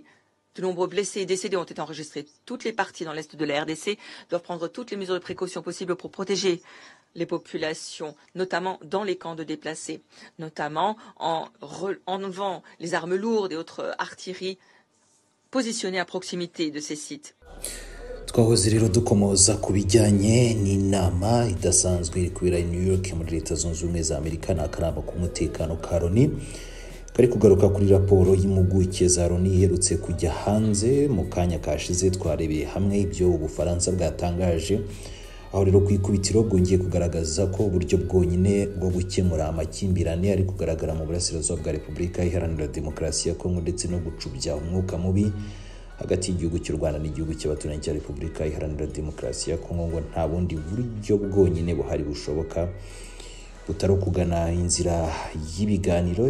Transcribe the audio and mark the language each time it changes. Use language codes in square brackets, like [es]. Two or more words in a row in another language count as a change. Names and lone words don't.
[fr] De nombreux blessés et décédés ont été enregistrés. Toutes les parties dans l'est de la RDC doivent prendre toutes les mesures de précaution possibles pour protéger les populations, notamment dans les camps de déplacés, notamment en enlevant les armes lourdes et autres artilleries positionnées à proximité de ces sites. [rw] twahoze rero dukomoza ku bijyanye n'inama idasanzwe iri kubera i New York muri Leta Zunze Ubumwe za Amerika n'akanama k'umutekano ka Loni kari kugaruka kuri raporo y'impuguke za Loni iherutse kujya hanze mu kanya kashize. Twarebeye hamwe ibyo Ubufaransa bwatangaje, aho rero ku ikubitiro bwongeye kugaragaza ko uburyo bwonyine bwo gukemura amakimbirane ari kugaragara mu burasirazuba bwa Repubulika Iharanira Demokarasi ya Kongo ndetse no gucubya umwuka mubi hagati y'igihugu cy'u Rwanda n'igihugu cy'abaturanyi cya Repubulika Iharanira Demokarasi ya Kongo, ngo nta bundi buryo bwonyine buhari bushoboka butari kugana inzira y'ibiganiro.